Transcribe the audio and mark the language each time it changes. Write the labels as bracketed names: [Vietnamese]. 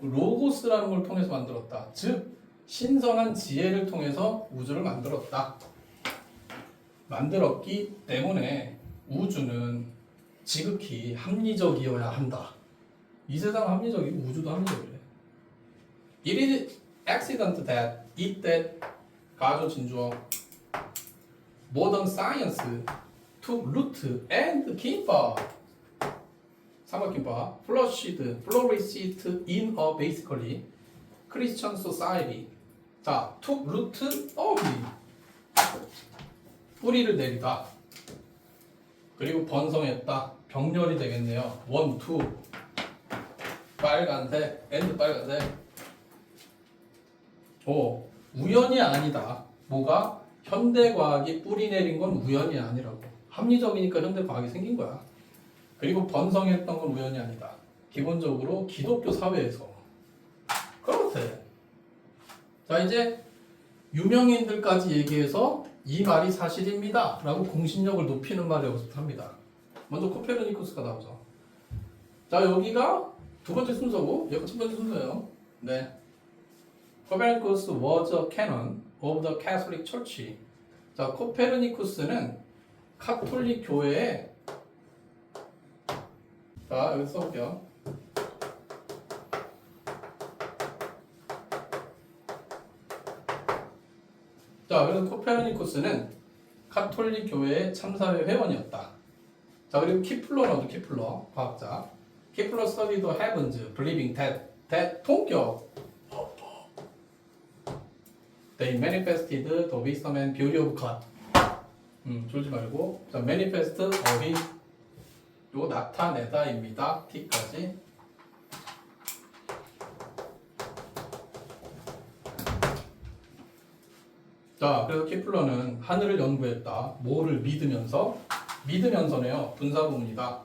[Korean] 로고스라는 걸 통해서 만들었다. 즉 신선한 지혜를 통해서 우주를 만들었다. 만들었기 때문에 우주는 지극히 합리적이어야 한다. 이 세상 합리적이고 우주도 합리적이래. [English] It is accident that it that [Korean] 가조 진주어 [English] modern science took root and [Korean] 김밥 삼각김밥 [English] flourished in a basically Christian society. [Korean] 자, [English] took root of [Korean] 뿌리를 내리다. 그리고 번성했다. 병렬이 되겠네요. 1, 2 빨간색 and 빨간색. 우연이 아니다. 뭐가? 현대과학이 뿌리 내린 건 우연이 아니라고. 합리적이니까 현대과학이 생긴 거야. 그리고 번성했던 건 우연이 아니다. 기본적으로 기독교 사회에서. 그렇대. 자, 이제 유명인들까지 얘기해서 이 말이 사실입니다 라고 공신력을 높이는 말을 여기서 합니다. 먼저 코페르니쿠스가 나오죠. 자, 여기가 두 번째 순서고 여기가 첫 번째 순서예요. 네. [English] Copernicus was a canon of the Catholic Church. [Korean] 자, 코페르니쿠스는 카톨릭 교회의 자, 여기 써볼게요. 자, 그래서 코페르니쿠스는 카톨릭 교회의 참사회 회원이었다. 자, 그리고 키플러도 키플러 과학자. [English] 키플러 studied the heavens, believing that [Korean] 통격. [English] They manifested the wisdom and beauty of God. [Korean] 졸지 말고. 자, manifest 어휘. 요거 나타내다입니다. T까지. 자, 그래서 키플러는 하늘을 연구했다. 뭐를 믿으면서? 믿으면서네요. 분사구문이다.